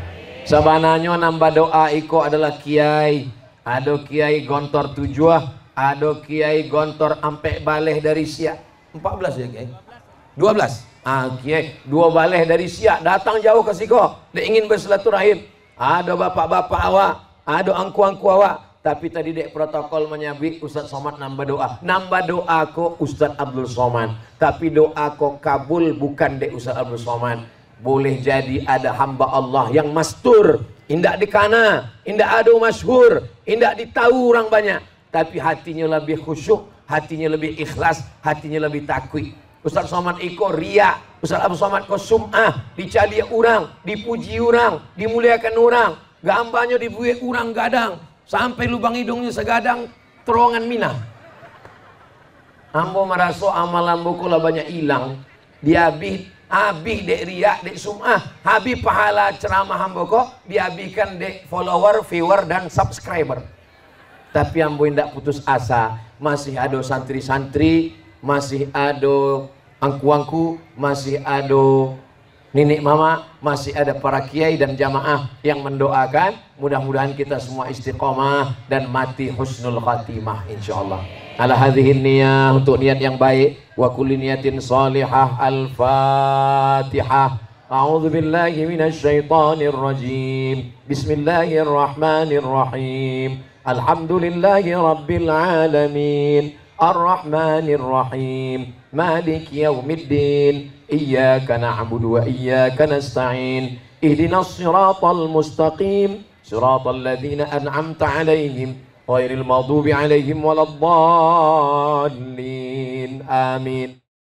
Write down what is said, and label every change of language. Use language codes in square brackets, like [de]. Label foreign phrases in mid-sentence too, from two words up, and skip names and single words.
[min] Sabananya nambah doa iko adalah kiai. Ada kiai gontor tujuh, ada kiai gontor ampe baleh dari siak. [id] 14 ya kiai. 12. [min] Kiai, 2 baleh dari siak datang jauh ke siko, dia ingin bersilaturahim. Ada bapak-bapak awak, ada angku-angku awak. Tapi tadi dek protokol menyabik Ustaz Somad nambah doa. Nambah doa ko Ustaz Abdul Somad. Tapi doa ko kabul bukan dek Ustaz Abdul Somad. [id] Boleh jadi ada hamba Allah yang mastur, indak dikana, indak ada masyhur, indak ditahu orang banyak. Tapi hatinya lebih khusyuk, hatinya lebih ikhlas, hatinya lebih takwi. [min] Ustaz Somad iko ria, Ustaz Abdul Somad ko sum'ah, dicali orang, dipuji orang, dimuliakan orang, gambarnya dibuat orang gadang, sampai lubang hidungnya segadang, terowongan Minah. Ambo merasa amal ambo kula banyak hilang, dihabis dek ria, dek sum'ah, habis pahala ceramah ambo kok, dihabiskan dek [en] follower, viewer [min] dan subscriber. [id] Tapi ambo tidak putus asa, masih ada santri-santri, masih ada angku-angku, masih ada nenek mama, masih ada para kiai dan jamaah yang mendoakan. Mudah-mudahan kita semua istiqomah dan mati [ar] husnul khatimah [id] insyaallah. [ar] على هذه النية, [id] untuk niat yang baik, [ar] وكل نية صالحة. Al-Fatihah. أعوذ بالله من الشيطان الرجيم. بسم الله الرحمن الرحيم. الحمد لله رب العالمين. الرحمن الرحيم مالك يوم الدين إياك نعبد وإياك نستعين اهدنا الصراط المستقيم صراط الذين أنعمت عليهم غير المغضوب عليهم ولا الضالين آمين.